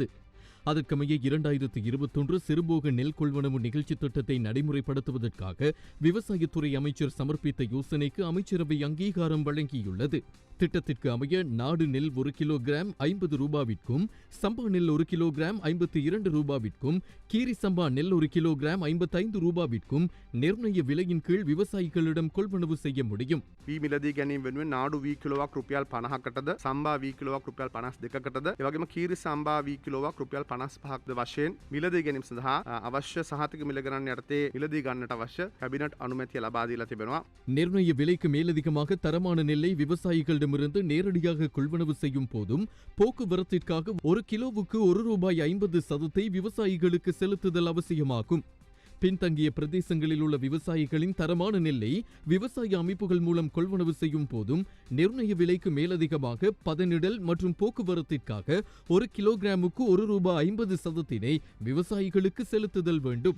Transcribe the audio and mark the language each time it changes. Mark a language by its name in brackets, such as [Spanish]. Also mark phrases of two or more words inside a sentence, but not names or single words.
[Tamil] அதற்கமைய 2021 சிறுபோக நெல் கொள்வனவு நிகழ்ச்சி திட்டத்தை நடைமுறைப்படுத்துவதற்காக விவசாயத்துறை அமைச்சர் சமர்ப்பித்த யோசனைக்கு அமைச்சரவை அங்கீகாரம் வழங்கியுள்ளது. திட்டத்திற்கு அமைய நாடு நெல் 1 கிலோகிராம் 50 ரூபாவிற்கும், சம்பா நெல் 1 கிலோகிராம் 52 ரூபாவிற்கும், கீரி சம்பா நெல் 1 கிலோகிராம் 55 ரூபாவிற்கும் நிர்ணய விலையின் கீழ் விவசாயிகளிடம் கொள்வனவு செய்ய முடியும். [Sinhala] මිලදී ගැනීම වෙනුවෙන් නාඩු වී කිලෝවක් රුපියල් 50කටද, සම්බා වී කිලෝවක් රුපියල් 52කටද, ඒ වගේම කීරි සම්බා වී කිලෝවක් රුපියල් 55ක්ද වශයෙන් මිලදී ගැනීම සඳහා අවශ්‍ය සහතික මිල ගණන් යටතේ මිලදී ගන්නට අවශ්‍ය කැබිනට් අනුමැතිය ලබා දීලා තිබෙනවා. [Tamil] நிர்ணய விலைக்கு மேலதிகமாக தரமான நெல்லை விவசாயிகளிடமிருந்து நேரடியாக கொள்வனவு செய்யும் போதும் போக்குவரத்திற்காக 1 கிலோவுக்கு 1 ரூபாய் 50 சதத்தை விவசாயிகளுக்கு செலுத்துதல் அவசியமாகும். பின்தங்கிய பிரதேசங்களில் உள்ள விவசாயிகளின் தரமான நெல்லை விவசாய அமைப்புகள் மூலம் கொள்வனவு செய்யும் போதும் நிர்ணய விலைக்கு மேலதிகமாக பதனிடல் மற்றும் போக்குவரத்திற்காக 1 கிலோகிராமுக்கு 1 ரூபாய் 50 சதத்தினை விவசாயிகளுக்கு செலுத்துதல் வேண்டும்.